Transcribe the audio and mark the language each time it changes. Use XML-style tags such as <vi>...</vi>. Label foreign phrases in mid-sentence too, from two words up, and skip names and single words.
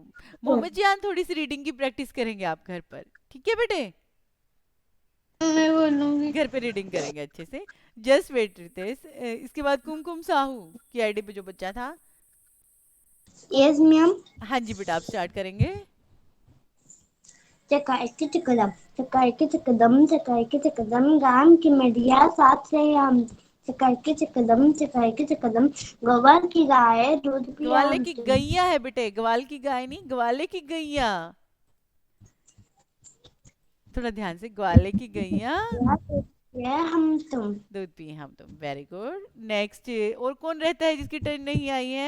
<hi>मोहम्मद जान थोड़ी सी रीडिंग की प्रैक्टिस करेंगे आप घर पर, ठीक है बेटे? मैं बोलूंगी। घर पे रीडिंग करेंगे अच्छे से।</hi> <en>Just wait Ritesh.</en> <hi>इसके बाद कुमकुम साहू की आईडी पे जो बच्चा था।</hi> <en>Yes ma'am.</en> <hi>हाँ जी बेटा, आप स्टार्ट करेंगे। चकाई के चकदम, चकाई के चकदम, चकाई के चकदम, गाम की मडिया साथ रहे हम। चकाई के चकदम, चकाई के चकदम, गोबर की गाय दूध पिया ग्वाले हम की तुम। गैया है बेटे, ग्वाल की गाय नहीं, ग्वाले की गैया। थोड़ा ध्यान से, ग्वाले की गैया ये हम तुम। दूध पिए हम तुम।</hi> <en>very good.</en> <hi>नेक्स्ट, और कौन रहता है जिसकी टर्न नहीं आई है?</hi>